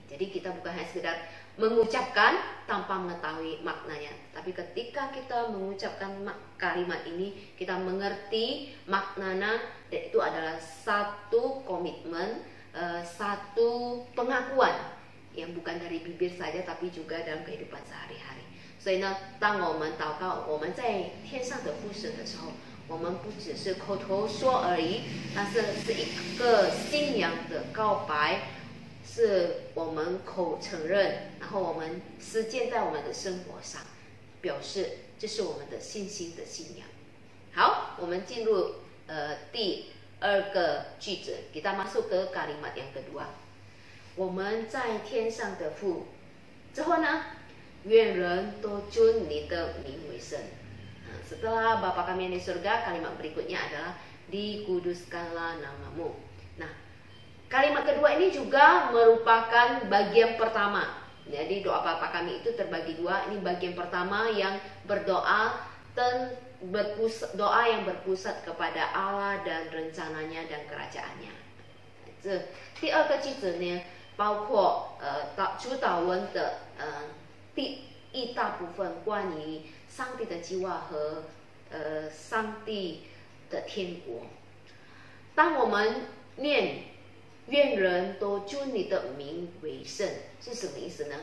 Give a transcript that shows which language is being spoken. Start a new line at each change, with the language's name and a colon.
Indonesian: Jadi kita bukan hanya sekedar mengucapkan tanpa mengetahui maknanya, tapi ketika kita mengucapkan kalimat ini, kita mengerti maknanya, dan itu adalah satu komitmen, satu pengakuan yang bukan dari bibir saja, tapi juga dalam kehidupan sehari-hari.
Chinese: 所以呢，当我们祷告我们在天上的父神的时候，我们不只是口头说而已，但是是一个信仰的告白，是我们口承认，然后我们实践在我们的生活上，表示这是我们的信心的信仰。好，我们进入第2个句子，
Indonesian: kita masuk ke kalimat yang kedua，
Chinese: 我们在天上的父，之后呢，愿人都尊你的名为圣。
Indonesian: Setelah Bapa kami yang di surga, kalimat berikutnya adalah dikuduskanlah namamu. Nah, kalimat kedua ini juga merupakan bagian pertama. Jadi doa Bapa kami itu terbagi 2. Ini bagian pertama yang berdoa dan doa yang berpusat kepada Allah dan rencananya dan kerajaannya.
Chinese: 这第2个句子呢，包括主祷文的第一大部分关于上帝的计划和上帝的天国。当我们念愿人都尊你的名为圣，是什么意思呢？